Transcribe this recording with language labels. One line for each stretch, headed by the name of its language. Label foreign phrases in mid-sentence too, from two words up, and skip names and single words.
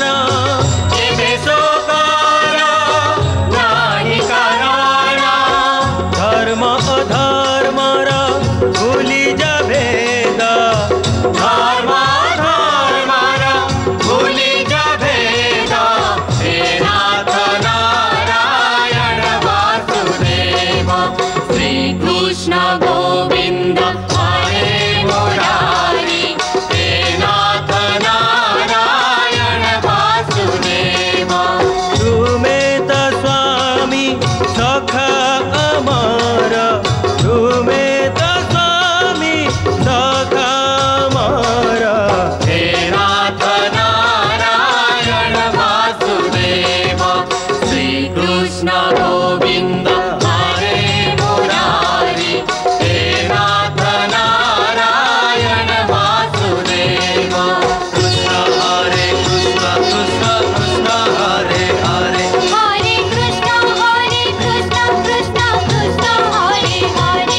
Odia: ଏବେ ସୋକର ନାହି କରଣ। ଧର୍ମ ଅଧର୍ମର ଭୁଲି ଯା ଭେଦ। ଧର୍ମ ଧର୍ମର ଭୁଲି ଯା ଭେଦ।
Sanskrit: हे नाथ नारायण वासुदेव, श्री कृष्ण गोविंद हरे मुरारी। हे नाथ नारायण वासुदेव।
Odia: ତୁମେ ତ ସ୍ୱାମୀ ସଖା ଅମର। ତୁମେ ତ ସ୍ୱାମୀ ସଖା ଅମର।
Sanskrit: हे नाथ नारायण वासुदेव, श्री कृष्ण गोविंद हरे मुरारी। हे नाथ नारायण वासुदेव। कृष्ण हरे कृष्ण कृष्ण कृष्ण हरे हरे। हरे कृष्ण कृष्ण कृष्ण हरे हरे।